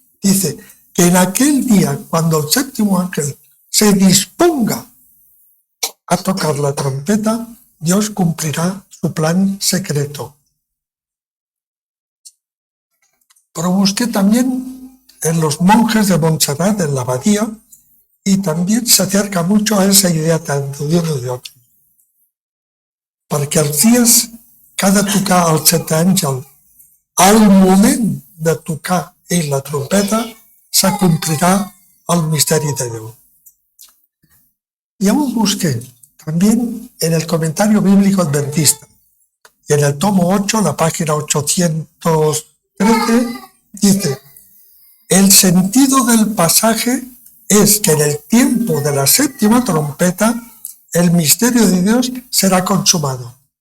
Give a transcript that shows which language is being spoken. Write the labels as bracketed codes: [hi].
[es] Dice que en aquel día, cuando el séptimo ángel se disponga a tocar la trompeta, Dios cumplirá su plan secreto. Pero busqué también en los monjes de Montserrat, en la abadía, y también se acerca mucho a esa idea tanto de uno de otro. [ca] Perquè els dies que ha de tocar el setè àngel, al moment de tocar ell la trompeta, s'acomplirà el misteri de Déu. [es] Y aún busqué también en el comentario bíblico adventista, y en el tomo 8, la página 813, dice, El sentido del pasaje es que en el tiempo de la séptima trompeta el misterio de Dios será consumado.